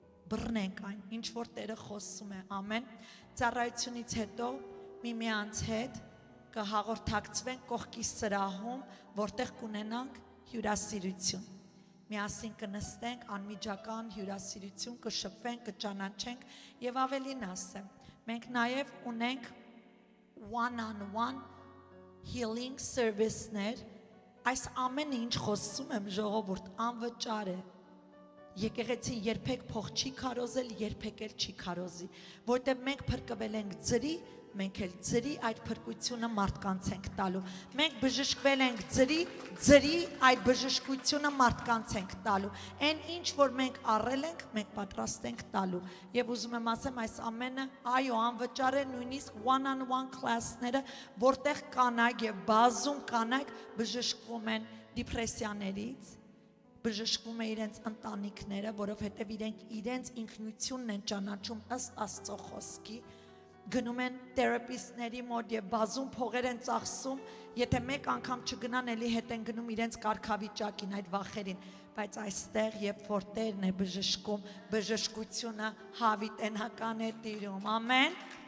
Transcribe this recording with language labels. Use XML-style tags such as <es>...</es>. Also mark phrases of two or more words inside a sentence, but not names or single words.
<hy>բռնենք այն, ինչ որ Տերը խոսում է, ամեն, ծառայությունից հետո միմյանց հետ կհաղորդակցվենք կողքի սրահում, որտեղ կունենանք հյուրասիրություն, միասին կնստենք, անմիջական հյուրասիրություն, կշփվենք, կճանաչենք և ավելին ասեմ, մենք նաև ունենք</hy> <en>one-on-one healing service-</en> <hy>ներ, այս ամենը ինչ խոսում եմ ժողովուրդ անվճար է, եկեղեցին երբեք փող չի քարոզել, երբեք էլ չի քարոզի, որտեղ մենք փրկվել ենք ձրի, մենք էլ ձրի այդ փրկությունը մարդկանց ենք տալու, մենք բժշկվել ենք ձրի այդ բժշկությունը մարդկանց ենք տալու, այն ինչ որ մենք առել ենք, մենք պատրաստ ենք տալու, և ուզում եմ ասեմ այս ամենը, այո, անվճար է նույնիսկ</hy> <en>one-on-one class-</en> <hy>ները, որտեղ կանայք և բազում կանայք բժշկվում են դիպրեսիաներից, բժշկվում է իրենց ընտանիքները, որովհետև իրենց ինքնությունն են ճանաչում ըստ Աստծո խոսքի, գնում են թերապիստների մոտ և բազում փողեր են ծախսում, եթե մեկ անգամ չգնան, էլի հետ են գնում իրենց կարգավիճակին, այդ վախերին, բայց այստեղ, երբ որ Տերն է բժշկում, բժշկությունը հավիտենական է տիրում, ամեն։</hy>